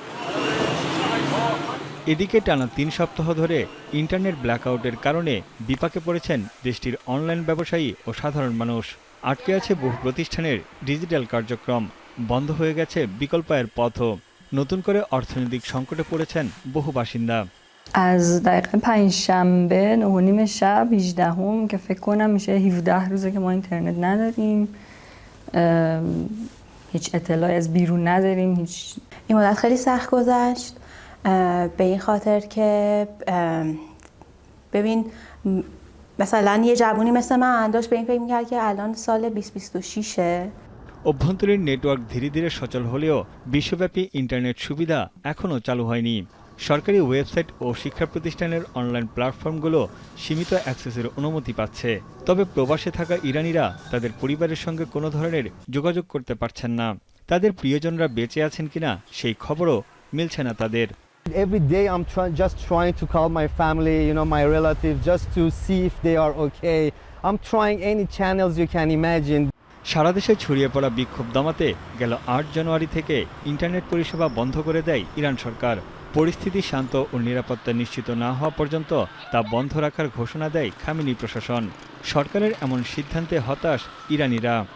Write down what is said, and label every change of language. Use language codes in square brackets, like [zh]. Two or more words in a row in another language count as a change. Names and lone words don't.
[bn] এদিকে টানা 3 সপ্তাহ ধরে [en] internet blackout [bn] কারণে বিপাকে পড়েছেন দেশটির অনলাইন ব্যবসায়ী ও সাধারণ মানুষ। আটকে আছে বহু প্রতিষ্ঠানের ডিজিটাল কার্যক্রম, বন্ধ হয়ে গেছে বিকল্প আয়ের পথও। নতুন করে অর্থনৈতিক সংকটে পড়েছেন বহু বাসিন্দা। [fa] از دقیقه پنجشنبه 9:30 شب 18ام که فکر کنم میشه 17 روزه که ما اینترنت نداریم، هیچ اطلاعی از بیرون نداریم. این مدت خیلی سخت گذشت به این خاطر که ببین مثلا یه جوونی مثل من داشت به این فکر می‌کرد که الان سال 2026 [bn] অভ্যন্তরীণ নেটওয়ার্ক ধীরে ধীরে সচল হলেও বিশ্বব্যাপী ইন্টারনেট সুবিধা এখনও চালু হয়নি। সরকারি ওয়েবসাইট ও শিক্ষা প্রতিষ্ঠানের [en] online platform [bn] সীমিত অ্যাক্সেসের অনুমতি পাচ্ছে। তবে প্রবাসে থাকা ইরানিরা তাদের পরিবারের সঙ্গে কোনো ধরনের যোগাযোগ করতে পারছেন না। তাদের প্রিয়জনরা বেঁচে আছেন কিনা সেই খবরও মিলছে না তাদের। [en] Every day I'm just trying to call my family, my relatives, just to see if they are okay. I'm trying any channels you can imagine. [bn] সারা দেশে ছড়িয়ে পড়া বিক্ষোভ দমাতে গেল 8 জানুয়ারি থেকে ইন্টারনেট পরিষেবা বন্ধ করে দেয় ইরান সরকার। পরিস্থিতি শান্ত ও নিরাপত্তা নিশ্চিত না হওয়া পর্যন্ত তা বন্ধ রাখার ঘোষণা দেয় খামেনি প্রশাসন। সরকারের এমন সিদ্ধান্তে হতাশ ইরানিরা।